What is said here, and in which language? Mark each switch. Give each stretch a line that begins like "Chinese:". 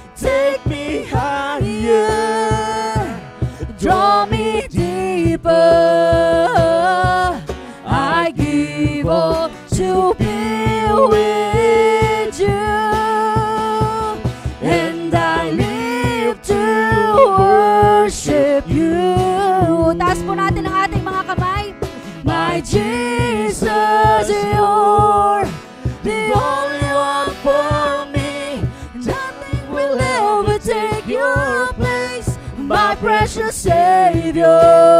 English: Take me higher, draw me deeper. I give all to be with you, and I live to worship you.
Filipino: Taas po natin ang ating mga kamay.
English: My Jesus, you're the only one for me. Nothing will ever take your place, my precious Savior.